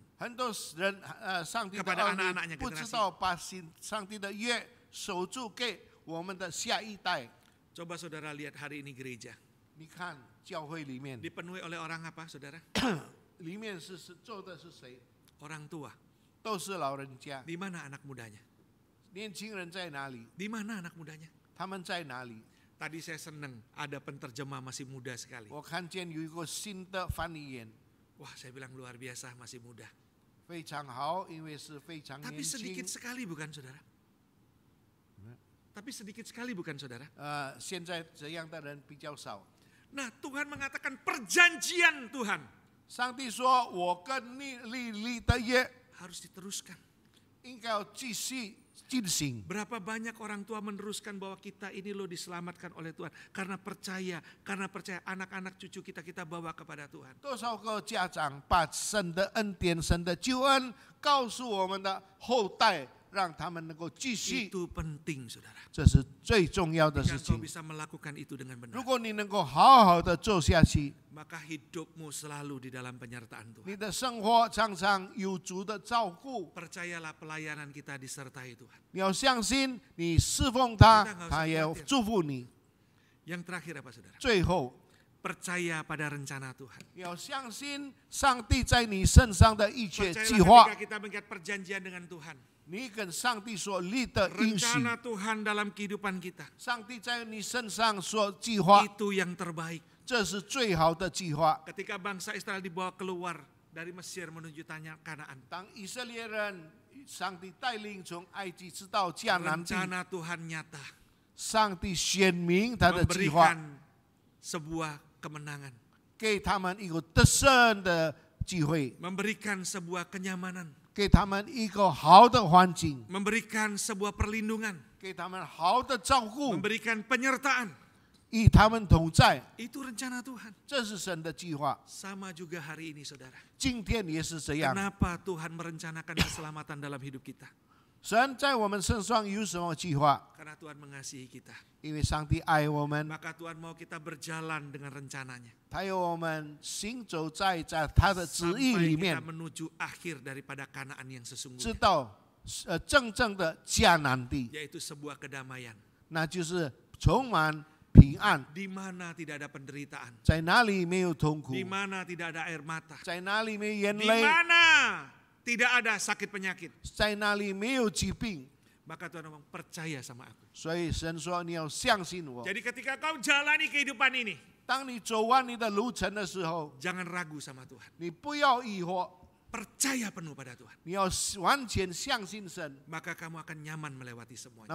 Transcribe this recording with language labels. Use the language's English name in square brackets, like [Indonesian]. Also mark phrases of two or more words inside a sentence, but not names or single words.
[Chinese] 很多人上帝的 [Indonesian] Kepada [Chinese] 儿 [Indonesian] anak-anaknya [Chinese] 女不知道把上帝的约守住给我们的下一代。 [Indonesian] Coba saudara lihat hari ini gereja. [Chinese] 你看教会里面， [Indonesian] Dipenuhi oleh orang apa, saudara? [Chinese] 里面是做的是谁？ [Indonesian] Orang tua. [Chinese] 都是老人家。 [Indonesian] Di mana anak mudanya? [Chinese] 年轻人在哪里？ [Indonesian] Di mana anak mudanya? [Chinese] 他们在哪里？ [Indonesian] Tadi saya senang ada penterjemah masih muda sekali. [Chinese] 我看见有一个新的翻译员， [Indonesian] Wah, saya bilang luar biasa masih muda. [Chinese] 非常好，因为是非常 [Indonesian] Tapi [Chinese] 年轻 [Indonesian] sedikit。sekali bukan, saudara? Tapi sedikit sekali bukan, saudara? [Chinese] 现在这样的人比较少。 [Indonesian] Nah, Tuhan mengatakan perjanjian Tuhan [Chinese] 上帝说：“我跟你立的约 [Indonesian] harus diteruskan. [Chinese] 应该要继续进行。 [Indonesian] Berapa banyak orang tua meneruskan bahwa kita ini loh diselamatkan oleh Tuhan karena percaya anak-anak cucu kita bawa kepada Tuhan. [Chinese] 多少个家长把神的恩典、神的救恩告诉我们的后代，让他们能够继续， [Indonesian] Itu penting, saudara. [Chinese] 这是最重要的 [Indonesian] Jika [Chinese] 事 [Indonesian] engkau [Chinese] 情。 [Indonesian] bisa melakukan itu dengan [Chinese] 如 [Indonesian] benar, [Chinese] 果你能够好好的做下去， [Indonesian] maka hidupmu selalu di dalam penyertaan Tuhan. [Chinese] 你的生活常常有主的照顾。 [Indonesian] Percayalah pelayanan kita disertai Tuhan. [Chinese] 你要相信，你侍奉他，他也要祝福你。 [Indonesian] Yang terakhir apa, saudara? [Chinese] 最后， [Indonesian] Percaya pada rencana Tuhan. [Chinese] 你要相信上帝在你身上的一切计 [Indonesian] Percayalah [Chinese] 划 [Indonesian] ketika。kita mengikat perjanjian dengan Tuhan. [Chinese] 你跟上帝所立的应许， [Indonesian] Rencana Tuhan dalam kehidupan kita. [Chinese] 上帝在你身上所计划， [Indonesian] Itu yang terbaik. [Chinese] 这是最好的计划。 [Indonesian] Ketika bangsa Israel dibawa keluar dari Mesir menuju tanah Kanaan, [Chinese] 当以色列人，上帝带领从埃及直到迦南地， [Indonesian] rencana Tuhan nyata [Chinese] 上帝显明他的计划， [Indonesian] memberikan sebuah kemenangan, [Chinese] 给他们一个得胜的机会， [Indonesian] memberikan sebuah kenyamanan, [Chinese] 给他们一个好的环境， [Indonesian] memberikan sebuah perlindungan, [Chinese] 给他们好的照顾， [Indonesian] memberikan penyertaan. [Chinese] 与他们同在， [Indonesian] Itu rencana Tuhan. [Chinese] 这是神的计划。 [Indonesian] Sama juga hari ini saudara. [Chinese] 今天也是这样。 [Indonesian] Kenapa Tuhan merencanakan keselamatan dalam hidup kita? [Chinese] 神在我们身上有什么计划？ [Indonesian] Karena Tuhan mengasihi kita. [Chinese] 因为上帝爱我们， [Indonesian] Maka Tuhan mau kita berjalan dengan rencananya. [Chinese] 他有我们行走在他的旨意 [Indonesian] Sampai [Chinese] 里 [Indonesian] kita [Chinese] 面， [Indonesian] menuju akhir daripada Kanaan yang [Chinese] 知 [Indonesian] sesungguhnya. [Chinese] 道真正的迦南地， [Indonesian] Yaitu sebuah kedamaian. [Chinese] 那就是充满平安， [Indonesian] Di mana tidak ada penderitaan. [Chinese] 在哪里没有痛苦， [Indonesian] Di mana tidak ada air mata. [Chinese] 在哪里没有眼 [Indonesian] Di [Chinese] 泪， [Indonesian] mana tidak ada sakit penyakit. [Chinese] 在哪里没有疾病。 [Indonesian] Maka Tuhan ngomong, percaya sama aku. [Chinese] 所以神说你要相信我。 [Indonesian] Jadi ketika kau jalani kehidupan ini, [Chinese] 当你走完你的路程的时候， [Indonesian] jangan ragu sama Tuhan. [Chinese] 你不要疑惑， [Indonesian] Percaya penuh pada Tuhan. [Chinese] 你要完全相信神， [Indonesian] Maka kamu akan nyaman melewati semuanya.